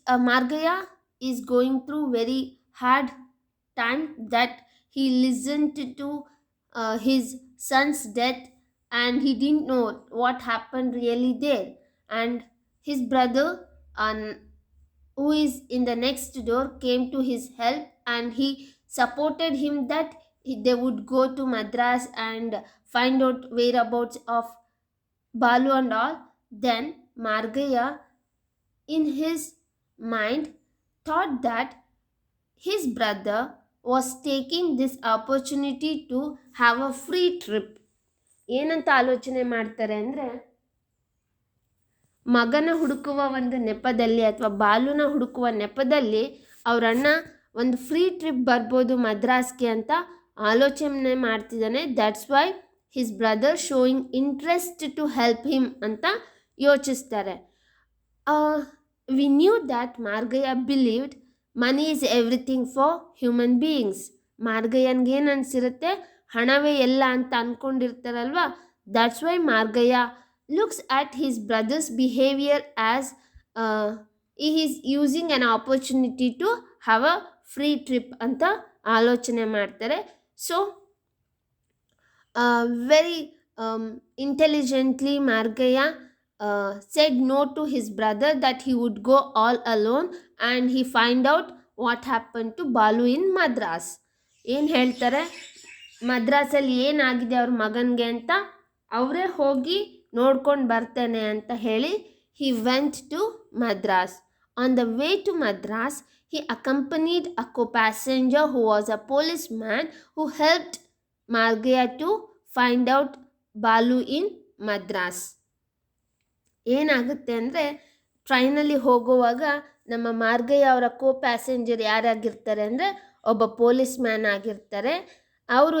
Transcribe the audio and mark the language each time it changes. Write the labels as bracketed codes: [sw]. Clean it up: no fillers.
[en] Margaya is going through very hard time that he listened to his son's death and he didn't know what happened really there, and his brother who is in the next door came to his help and he supported him that they would go to Madras and find out whereabouts of Balu and all. Then Margaya in his mind thought that his brother was taking this opportunity to have a free trip. [kn] ಏನಂತ ಆಲೋಚನೆ ಮಾಡ್ತಾರೆ ಅಂದರೆ, ಮಗನ ಹುಡುಕುವ ಒಂದು ನೆಪದಲ್ಲಿ ಅಥವಾ ಬಾಲುನ ಹುಡುಕುವ ನೆಪದಲ್ಲಿ ಅವರಣ್ಣ ಒಂದು ಫ್ರೀ ಟ್ರಿಪ್ ಬರ್ಬೋದು ಮದ್ರಾಸ್ಗೆ ಅಂತ ಆಲೋಚನೆ ಮಾಡ್ತಿದ್ದಾನೆ. [en] that's why his brother showing interest to help him [kn] ಅಂತ ಯೋಚಿಸ್ತಾರೆ. [en] We knew that Margaya believed money is everything for human beings. [kn] ಮಾರ್ಗಯ್ಯನ್ಗೆ ಏನು ಅನಿಸಿರುತ್ತೆ, ಹಣವೇ ಎಲ್ಲ ಅಂತ ಅಂದ್ಕೊಂಡಿರ್ತಾರಲ್ವ. [en] that's why Margayya looks at his brother's behaviour as he is using an opportunity to have a free trip [kn] ಅಂತ ಆಲೋಚನೆ ಮಾಡ್ತಾರೆ. [en] So very intelligently Margaya said no to his brother that he would go all alone and he find out what happened to Balu in Madras. [kn] ಏನು ಹೇಳ್ತಾರೆ, ಮದ್ರಾಸಲ್ಲಿ ಏನಾಗಿದೆ ಅವ್ರ ಮಗನಿಗೆ ಅಂತ ಅವರೇ ಹೋಗಿ ನೋಡ್ಕೊಂಡು ಬರ್ತೇನೆ ಅಂತ ಹೇಳಿ [en] he went to Madras. On the way to Madras, he accompanied a co-passenger who was a policeman who helped Margaya to find out Balu in Madras. [kn] ಏನಾಗುತ್ತೆ ಅಂದರೆ, ಟ್ರೈನಲ್ಲಿ ಹೋಗುವಾಗ ನಮ್ಮ ಮಾರ್ಗಯ್ಯ ಅವರ ಕೋ ಪ್ಯಾಸೆಂಜರ್ ಯಾರಾಗಿರ್ತಾರೆ ಅಂದರೆ ಒಬ್ಬ ಪೊಲೀಸ್ ಮ್ಯಾನ್ ಆಗಿರ್ತಾರೆ. ಅವರು ಏನು ಮಾಡ್ತಾರೆ ಅಂದರೆ ಮಾರ್ಗಯ್ಯ ಅವ್ರಿಗೆ ಸಹಾಯ ಮಾಡ್ತಾರೆ.